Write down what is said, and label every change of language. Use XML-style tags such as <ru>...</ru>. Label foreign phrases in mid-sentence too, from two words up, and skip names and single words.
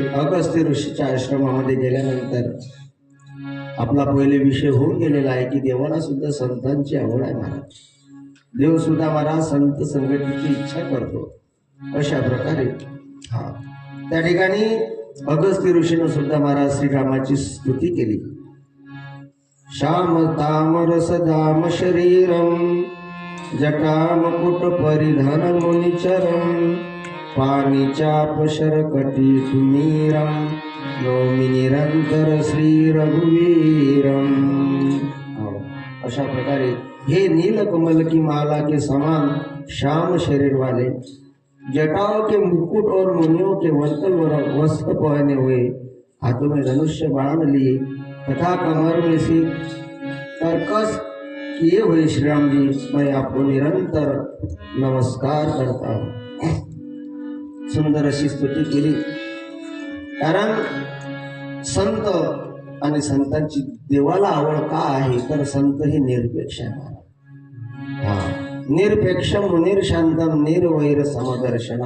<mr>अगस्त्य ऋषीच्या आश्रमामध्ये गेल्यानंतर आपला पहिले विषय होऊन गेलेला आहे की देवाला सुद्धा संतांची आवड आहे महाराज. देव सुद्धा महाराज संत संगतीची इच्छा करतो. अशा प्रकारे हा त्या ठिकाणी अगस्त्य ऋषीनं सुद्धा महाराज श्रीरामाची स्तुती केली.</mr> <sa>श्याम तामरस दाम शरीरम जटा मुकुट परिधान मुनिचरम पाणीचाप शरकटी सुमीरम नौमी निरंतर श्री रघुवीरम.</sa> <mr>अशा प्रकारे</mr> <hi>हे नीलकमल की माला के समान श्याम शरीर वाले, जटाओं के मुकुट और मुनियों के वस्त्र पहने हुए, हाथों में धनुष्य बाण लिए तथा कमर में से कर्कश किए हुए श्री राम जी, मैं आपको निरंतर नमस्कार करता हूँ.</hi> <mr>सुंदर अशी स्तुती केली. कारण संत आणि संतांची देवाला आवड का आहे तर संत हे निरपेक्ष आहे.</mr> <sa>निरपेक्ष मुनीर शांतम निर्वैर समदर्शना.</sa>